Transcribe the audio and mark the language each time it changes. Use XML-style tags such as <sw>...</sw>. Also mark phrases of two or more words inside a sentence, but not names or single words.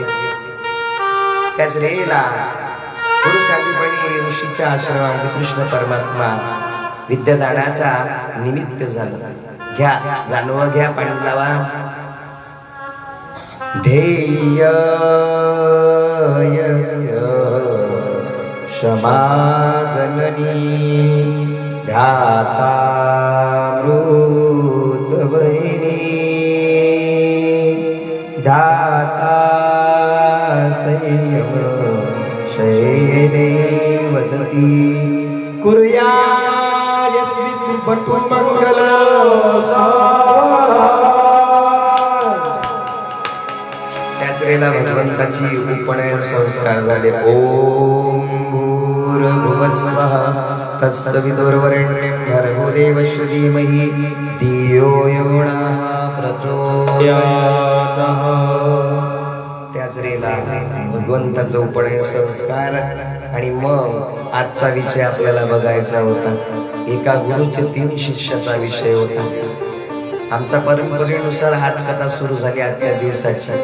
<mr>त्याच वेळेला गुरु शांतीपणी ऋषीच्या आश्रमामध्ये कृष्ण परमात्मा विद्यादानाचा निमित्त झालं. घ्या जानवं घ्या, पाणी लावा.</mr> <sa>ध्येय क्षमा जननी ध्याता मृतवैनी ध्याता संयम शयने वदती कुर्या यस्वी पटु मंगल.</sa> <mr>भगवंताची उपनयन संस्कार झाले.</mr> <sa>ओम भूर्भुवस्वः तत्सवितुर्वरेण्यं भर्गो देवस्य धीमहि धियो यो नः प्रचोदयात्.</sa> <mr>त्याच वेळेला भगवंताचा उपनयन संस्कार. आणि मग आजचा विषय आपल्याला बघायचा होता. एका गुरुचे 3 शिष्याचा विषय होता. आमच्या परंपरेनुसार आज कथा सुरू झाली आजच्या दिवसाची.</mr>